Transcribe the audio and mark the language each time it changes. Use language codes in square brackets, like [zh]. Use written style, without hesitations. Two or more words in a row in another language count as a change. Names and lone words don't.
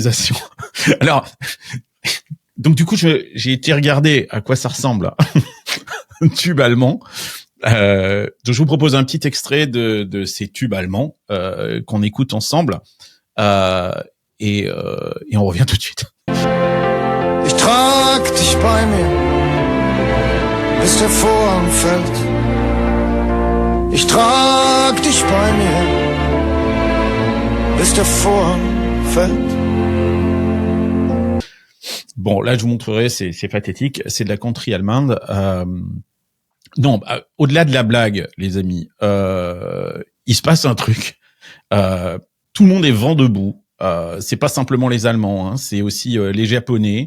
[fr] » Alors, donc du coup, j'ai été regarder à quoi ça ressemble, un tube allemand. Donc je vous propose un petit extrait de ces tubes allemands qu'on écoute ensemble. Et on revient tout de suite. [de] Ich trag dich bei mir, bis der Vorhang fällt. Ich trag dich bei mir, bis der Vorhang fällt. [fr] Bon, là, je vous montrerai, c'est pathétique. C'est de la country allemande. Non, au-delà de la blague, les amis, il se passe un truc. Tout le monde est vent debout. C'est pas simplement les Allemands, hein, c'est aussi les Japonais.